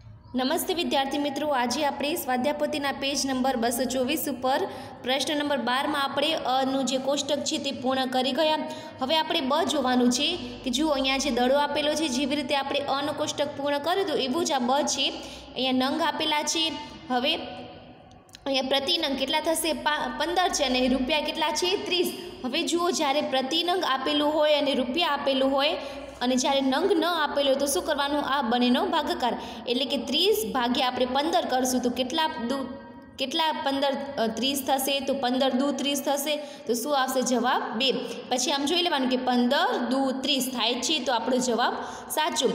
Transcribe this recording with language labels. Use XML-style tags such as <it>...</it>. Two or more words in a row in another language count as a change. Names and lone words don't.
<gu>નમસ્તે વિદ્યાર્થી મિત્રો, આજ આપ સ્વાધ્યાયપોથીના</gu> <en>page number</en> <gu>224 પર પ્રશ્ન નંબર 12 માં આપણે અનુ જે કોષ્ટક હૈ તે પૂર્ણ કરી ગયા। હવે આપણે બ જોવાનું છે કિ જો અહીંયા જે દડો આપેલો છે, જેવી રીતે આપણે અ નો કોષ્ટક પૂર્ણ કર્યું તો એવું જ આ બ છે। અહીંયા નંગ આપેલા છે। હવે અહીંયા પ્રતિ નંગ કેટલા થશે 15 છે અને રૂપિયા કેટલા છે 30। હવે જુઓ, જ્યારે પ્રતિ નંગ આપેલું હોય અને રૂપિયા આપેલું હોય અને જ્યારે નંગ ન આપેલો તો શું કરવાનું? આ બંનેનો ભાગાકાર એટલે કે 30 ભાગ્યા આપણે 15 કરશું તો કેટલા 15 30 થશે તો 15 દુ 30 થશે તો શું આવશે? જવાબ 2। પછી આમ જોઈ લેવાનું કે 15 દુ 30 થાય છે તો આપણો જવાબ સાચો।</gu>